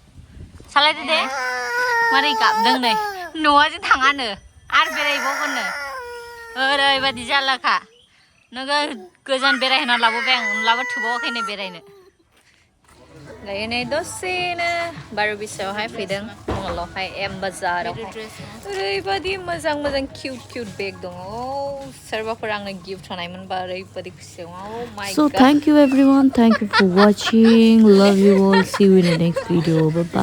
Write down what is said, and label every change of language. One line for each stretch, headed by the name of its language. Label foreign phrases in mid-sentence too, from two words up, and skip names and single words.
Bodo: Mari गाबदों नै न'आ जों थाङानो आरो बेरायबावगोननो ओरैबादि जारलाखा नोगोद गोजान बेरायहोना लाबोबाय आं होनब्लाबो थोबावाखैनो बेरायनो दायो नै दसेनो 12:20आवहाय फैदों मलावहाय एम बाजारावहाय ओरैबादि मोजां
English: cute bag
Bodo: दङ सोरबाफोर आंनो गिफ्ट होनायमोनबा ओरैबादि खुसि
English: So thank you everyone, thank you for watching, love you all, see you in the next video, bye bye.